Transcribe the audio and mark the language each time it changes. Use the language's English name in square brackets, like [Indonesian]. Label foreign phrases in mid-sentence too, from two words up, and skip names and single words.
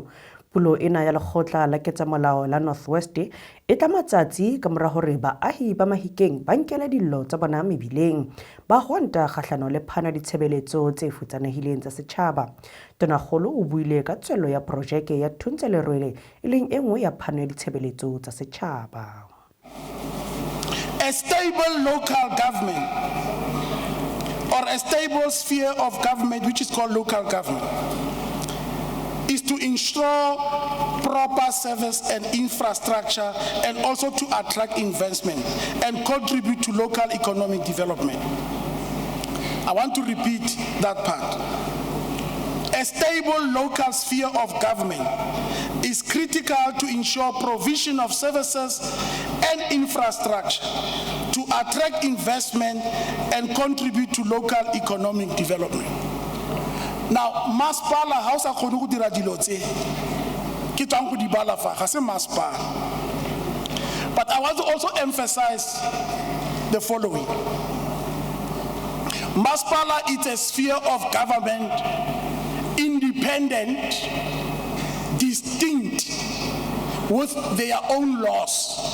[Southern Sotho] Pulo ena ya lekgotla la ketsamolao la Northwest e tla matsatsi ka mora hore baahi ba Mahikeng ba nkela dillo tsa bona mebileng ba hwanta kgahlano le phano ditshebeletso tse futsanehileng tsa setjhaba. Tonakgolo o buile ka tswello ya projeke ya Thuntsha-Lerwele e leng e nngwe ya phano ya ditshebeletso tsa setjhaba. [English] A stable local government or a stable sphere of government, which is called local government, is to ensure proper service and infrastructure and also to attract investment and contribute to local economic development. I want to repeat that part. A stable local sphere of government is critical to ensure provision of services and infrastructure to attract investment and contribute to local economic development. [Tswana] Now, Masipala ha o sa kgone go dira dilo tse ke tsang go di bala fa ga se Masipala. [English] But I want to also emphasize the following. Masipala is a sphere of government, independent, distinct, with their own laws.